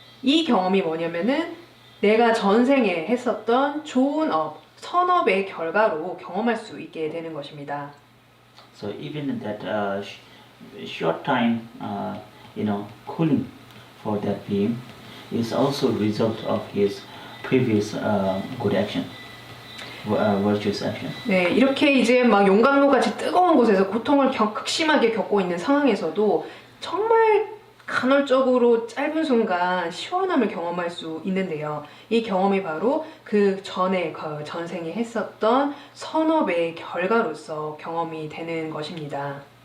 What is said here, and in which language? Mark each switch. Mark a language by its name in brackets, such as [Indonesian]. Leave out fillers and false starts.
[Korean] 이 경험이 뭐냐면은 내가 전생에 했었던 좋은 선업의 결과로 경험할 수 있게 되는 것입니다. [English] So even in that short time, cooling for that being is also a result of his previous good action. virtuous action. [Korean] 네, 이렇게 이제 막 용광로 같이 뜨거운 곳에서 고통을 극심하게 겪고 있는 상황에서도 정말 간헐적으로 짧은 순간 시원함을 경험할 수 있는데요. 이 경험이 바로 그 전에 전생에 했었던 선업의 결과로서 경험이 되는 것입니다.